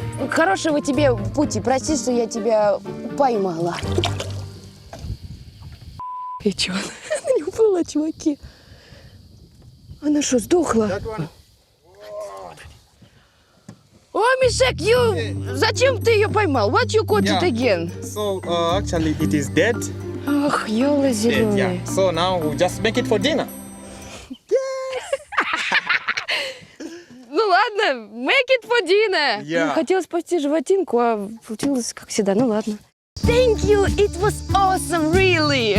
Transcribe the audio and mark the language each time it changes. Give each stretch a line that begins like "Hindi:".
Russian: Хорошего тебе пути, прости, что я тебя поймала. И че, она не упала, чуваки? Она что, сдохла? О, Мишек, зачем ты ее поймал?
English: What you caught it again? So, actually, it is dead.
Russian: Ах, ёла зеленая.
English: Yeah. So now we just make it for dinner.
Russian: Ну ладно,
English: make it for dinner. Yeah.
Russian: Хотела спасти животинку, а получилось как всегда. Ну ладно.
English: Thank you, it was awesome, really.